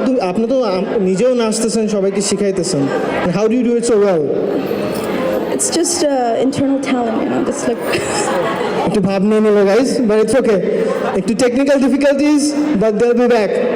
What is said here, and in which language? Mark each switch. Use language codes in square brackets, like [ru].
[bn] আপনি তো নিজেও নাচতেছেন, সবাইকে শিখাইতেছেন। [en] How do you do it so well? It's just internal talent, you know, just like [bn] একটু ভাব নিয়ে নিল গাইজ, [en] But it's okay. [bn] একটু [en] Technical difficulties, but they will be back.